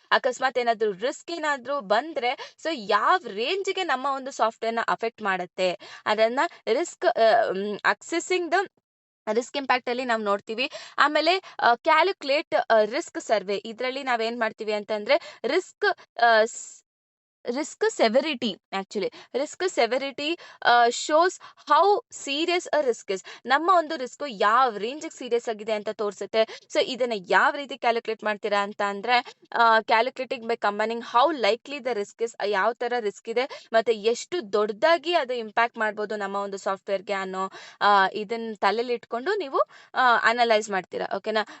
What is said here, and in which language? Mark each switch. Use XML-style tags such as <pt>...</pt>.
<kn>ಅಕಸ್ಮಾತ್ ಏನಾದ್ರು ರಿಸ್ಕ್ ಏನಾದ್ರು ಬಂದ್ರೆ ಸೊ ಯಾವ ರೇಂಜ್ಗೆ ನಮ್ಮ ಒಂದು ಸಾಫ್ಟ್ವೇರ್ ನ ಅಫೆಕ್ಟ್ ಮಾಡುತ್ತೆ ಅದನ್ನ ರಿಸ್ಕ್ ಅಕ್ಸೆಸಿಂಗ್ ದ ರಿಸ್ಕ್ ಇಂಪ್ಯಾಕ್ಟ್ ಅಲ್ಲಿ ನಾವು ನೋಡ್ತೀವಿ. ಆಮೇಲೆ ಕ್ಯಾಲ್ಕುಲೇಟ್ ರಿಸ್ಕ್ ಸರ್ವೆ. ಇದರಲ್ಲಿ ನಾವೇನ್ ಮಾಡ್ತೀವಿ ಅಂತಂದ್ರೆ risk</kn> <en>risk severity actually. Risk severity shows how serious a risk is.</en> <kn>ನಮ್ಮ ಒಂದು ರಿಸ್ಕ್ ಯಾವ ರೇಂಜ್ ಸೀರಿಯಸ್ ಆಗಿದೆ ಅಂತ ತೋರಿಸುತ್ತೆ. ಸೊ ಇದನ್ನ ಯಾವ ರೀತಿ ಕ್ಯಾಲ್ಕುಲೇಟ್ ಮಾಡ್ತೀರಾ ಅಂತ ಅಂದ್ರೆ,</kn> <en>calculating by combining how likely the risk is,</en> <kn>ಯಾವ ತರ ರಿಸ್ಕ್ ಇದೆ ಮತ್ತೆ ಎಷ್ಟು ದೊಡ್ಡದಾಗಿ ಅದು ಇಂಪ್ಯಾಕ್ಟ್ ಮಾಡ್ಬೋದು ನಮ್ಮ ಒಂದು ಸಾಫ್ಟ್ವೇರ್ಗೆ ಅನ್ನೋ ಇದನ್ನ ತಲೆಯಲ್ಲಿ ಇಟ್ಕೊಂಡು ನೀವು ಅನಲೈಸ್ ಮಾಡ್ತೀರಾ. ಓಕೆನಾ.</kn>